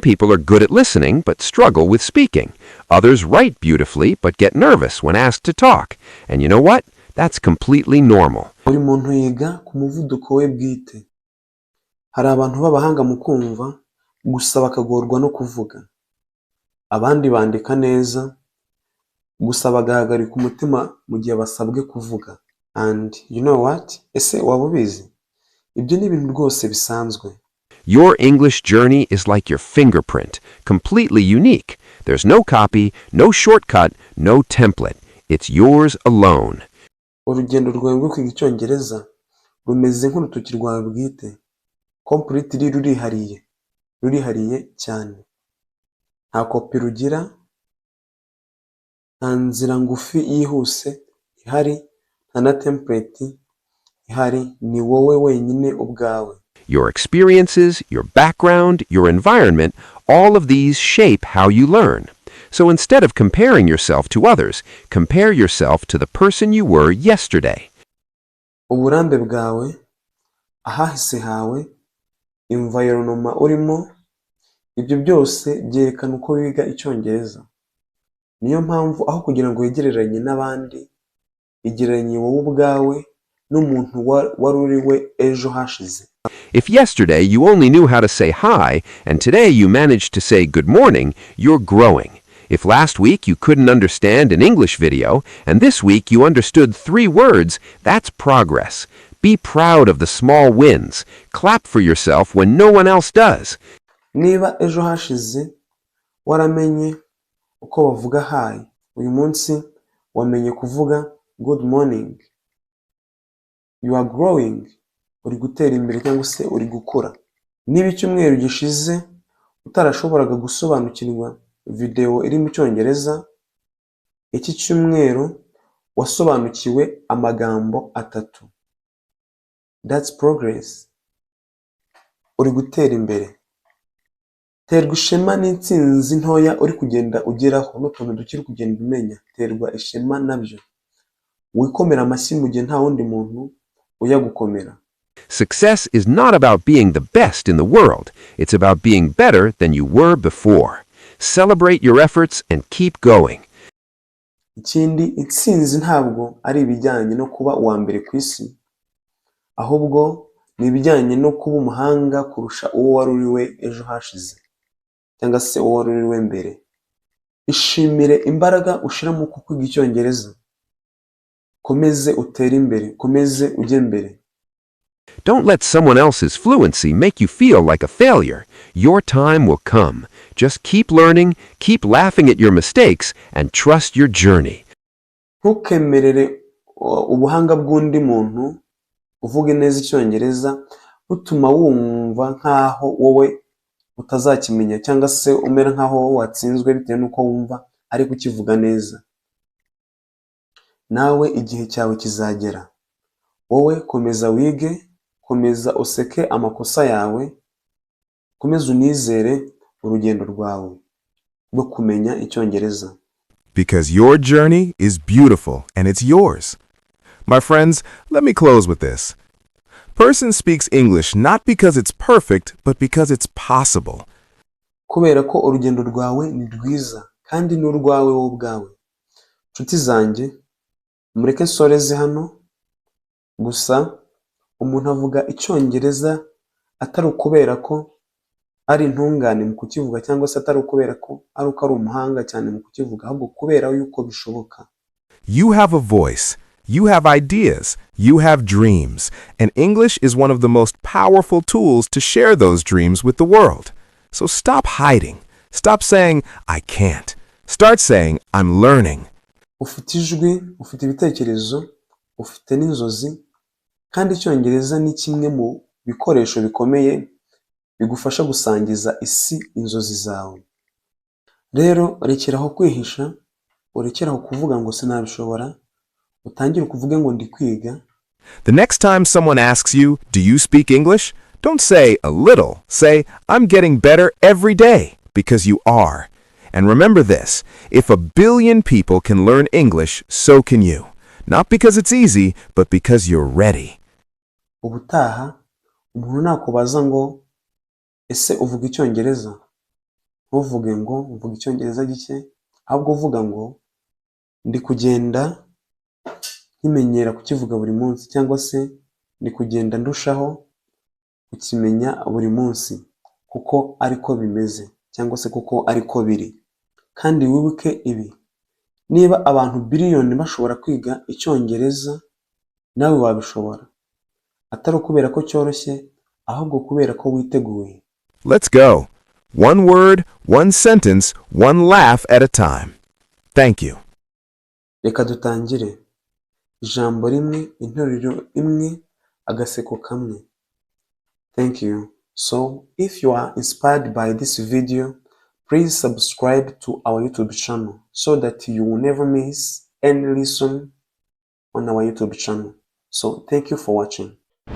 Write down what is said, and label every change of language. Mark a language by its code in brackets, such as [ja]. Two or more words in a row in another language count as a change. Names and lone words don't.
[en] People are good at listening but struggle with speaking. Others write beautifully but get nervous when asked to talk. And you know what? That's completely normal. [rw] Buri muntu yiga ku muvuduko we bwite. Hari abantu b'abahanga mu kumva gusa bakagorwa no kuvuga. Abandi bandika neza gusa bagahagarika umutima mu gihe basabwe kuvuga. [en] And you know what? [rw] Ese waba ubizi? Ibyo ni ibintu rwose bisanzwe. [en] Your English journey is like your fingerprint, completely unique. There's no copy, no shortcut, no template. It's yours alone. [rw] Urugendo rwawe rwo kwiga icyongereza rumeze nk'urutoki rwawe bwite. Completely rurihariye cyane. Nta kopi rugira, nta nzira ngufi yihuse ihari, nta na template ihari, ni wowe wenyine ubwawe. [en] Your experiences, your background, your environment, all of these shape how you learn. So instead of comparing yourself to others, compare yourself to the person you were yesterday. [rw] Uburambe bwawe, ahahise hawe, environment urimo, ibyo byose byerekana uko wiga icyongereza. Niyo mpamvu aho kugira ngo wegereranye n'abandi, igereranye wowe ubwawe n'umuntu wari uriwe ejo hashize. [en] If yesterday you only knew how to say hi, and today you managed to say good morning, you're growing. If last week you couldn't understand an English video, and this week you understood 3 words, that's progress. Be proud of the small wins. Clap for yourself when no one else does. [rw] Niba ejo hashize waramenye uko bavuga hi, uyu munsi wamenye kuvuga [en] good morning. You are growing. [rw] Uri gutera imbere cyangwa se uri gukora. Niba icyumweru gishize utarashoboraga gusobanukirwa video iri mu cyongereza, iki cyumweru wasobanukiwe amagambo 3. [en] That's progress. [rw] Uri gutera imbere. Terwa ishema n'intsinzi ntoya uri kugenda ugeraho n'utuntu dukiri kugenda umenya. Terwa ishema nabyo. Wikomera amashyi mu gihe nta wundi muntu uyagukomera. [en] Success is not about being the best in the world. It's about being better than you were before. Celebrate your efforts and keep going. [rw] Ikindi, intsinzi ntabwo ari ibijyanye no kuba uwa mbere ku isi, ahubwo ni ibijyanye no kuba umuhanga kurusha uwo wari uriwe ejo hashize cyangwa se uwo wari uriwe mbere. Ishimire imbaraga ushira mu kwiga icyongereza. Komeze utere imbere, komeze ujye mbere. [en] Don't let someone else's fluency make you feel like a failure. Your time will come. Just keep learning, keep laughing at your mistakes, and trust your journey. [rw] Ntukemerere ubuhanga bw'undi muntu uvuga neza icyongereza butuma wumva nkaho wowe utazakimenya cyangwa se umera nkaho watsinzwe bitewe nuko wumva ariko ukivuga neza. Nawe igihe cyawe kizagera. Wowe komeza wige, komeza useke amakosa yawe, komeza unizere urugendo rwawe rwo kumenya icyongereza. [en] Because your journey is beautiful and it's yours. My friends, let me close with this. Person speaks English not because it's perfect, but because it's possible. [rw] Kubera ko urugendo rwawe ni rwiza kandi ni urwawe wowe ubwawe. Nshuti zanjye, mureke nsoreze hano. Gusa umuntu avuga icyongereza atari ukubera ko ari intungane mu kukivuga cyangwa se atari ukubera ko ari uko ari umuhanga cyane mu kukivuga, ahubwo kubera yuko bishoboka. [en] You have a voice. You have ideas. You have dreams. And English is one of the most powerful tools to share those dreams with the world. So stop hiding. Stop saying, I can't. Start saying, I'm learning. [rw] Ufite ijwi, ufite ibitekerezo, ufite n'inzozi, kandi icyongereza ni kimwe mu bikoresho bikomeye bigufasha gusangiza isi inzozi zawe. Rero rekeraho kwihisha, urekeraho kuvuga ngo sinabishobora, utangire kuvuga ngo ndi kwiga. [en] The next time someone asks you, "Do you speak English?" don't say a little. Say, "I'm getting better every day," because you are. And remember this, if 1 billion people can learn English, so can you. Not because it's easy, but because you're ready. [rw] Ubutaha umuntu nakubaza ngo ese uvuga icyongereza, ntuvuge ngo uvuga icyongereza gike, ahubwo uvuga ngo ndi kugenda nkimenyera kukivuga buri munsi, cyangwa se ndi kugenda ndushaho kukimenya buri munsi kuko ariko bimeze, cyangwa se kuko ariko biri. Kandi wibuke ibi, niba abantu biliyoni bashobora kwiga icyongereza, nawe wabishobora, atari ukubera ko cyoroshye, ahubwo kubera ko witeguye. [en] Let's go. One word, one sentence, one laugh at a time. Thank you. [rw] Reka dutangire. Ijambo rimwe, interuro imwe, agaseko kamwe. [en] Thank you. So, if you are inspired by this video, please subscribe to our YouTube channel so that you will never miss any lesson on our YouTube channel. So, thank you for watching.